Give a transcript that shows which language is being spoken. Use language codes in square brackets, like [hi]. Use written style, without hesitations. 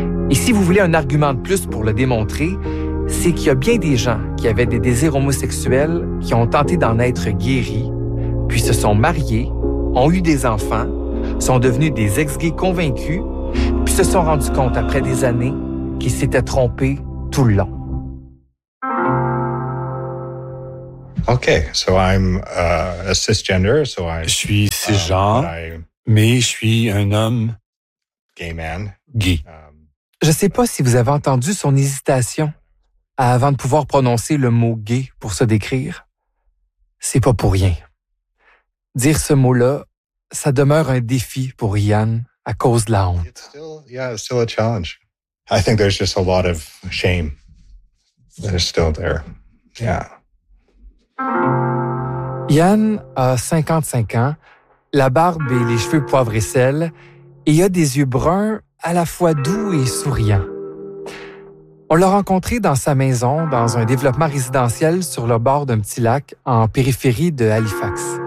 [fr] Et si vous voulez un argument de plus pour le démontrer, c'est qu'il y a bien des gens qui avaient des désirs homosexuels, qui ont tenté d'en être guéris, puis se sont mariés, ont eu des enfants, sont devenus des ex-gays convaincus, puis se sont rendus compte après des années qu'ils s'étaient trompés tout le long. [en] OK, so I'm a cisgender, so I'm... [fr] Je suis cisgenre, mais je suis un homme... [en] Gay man. Gay. [fr] Je ne sais pas si vous avez entendu son hésitation avant de pouvoir prononcer le mot « gay » pour se décrire. C'est pas pour rien. Dire ce mot-là, ça demeure un défi pour Ian à cause de la honte. [en] It's still, it's still a challenge. I think there's just a lot of shame that is still there. Yeah. [fr] Ian a 55 ans, la barbe et les cheveux poivre et sel, et a des yeux bruns à la fois doux et souriants. On l'a rencontré dans sa maison, dans un développement résidentiel sur le bord d'un petit lac en périphérie de Halifax.